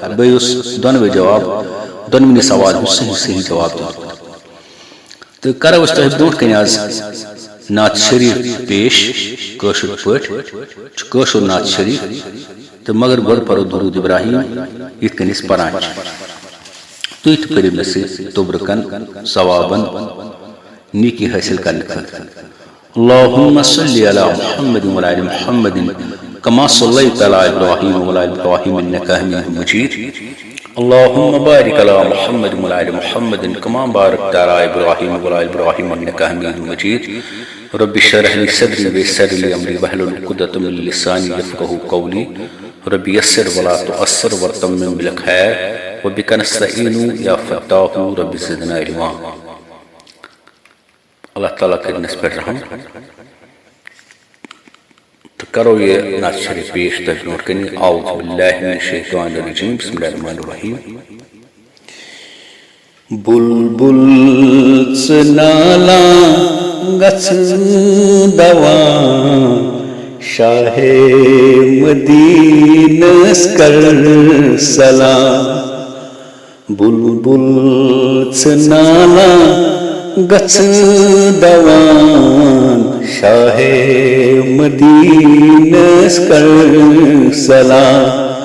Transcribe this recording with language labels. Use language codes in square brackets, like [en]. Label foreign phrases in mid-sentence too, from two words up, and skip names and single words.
[ks] بیٚیہِ اوس دۄنوَے جواب دۄنوٕنی سوال ہُنٛد صحیح جواب دیُت تہٕ کرو أسۍ تۄہہِ برونٛٹھ کَنہِ آز نعت شریٖف پیش کٲشِر پٲٹھۍ چھُ کٲشُر نعت شریٖف تو مگر گۄڈٕ پرو درود ابراہیم یِتھ کٔنۍ أسۍ پران چھِ. تُہۍ تہِ کٔرِو مےٚ سۭتۍ توبرکن ثوابن نیکی حٲصِل کرنہٕ خٲطرٕ. [ar] اللهم صل على محمد وعلى آل محمد كما صليت على ابراهيم وعلى آل ابراهيم انك حميد مجيد. اللهم بارك على محمد وعلى آل محمد كما باركت على ابراهيم وعلى آل ابراهيم انك حميد مجيد. رب اشرح لي صدري ويسر لي امري واحلل عقدة من لساني يفقهوا قولي. رب يسر ولا تعسر وتمم بالخير وبك نستعين يا فتاح رب زدنا علما. [ks] اللہ تعالیٰ کرن [ur] اس پر رحم [ks] تو کرو یہ نعت شریف پیش تۄہہِ برونٛٹھ کَنہِ. [ar] اعوذ باللہ من الشیطان الرجیم بسم اللہ الرحمن الرحیم. [ks] بلبل ژٕ گژھ دوان شاہ مدینس کر سلام. بلبل ژٕ گژھ دوان شاہ مدینس کر سلام.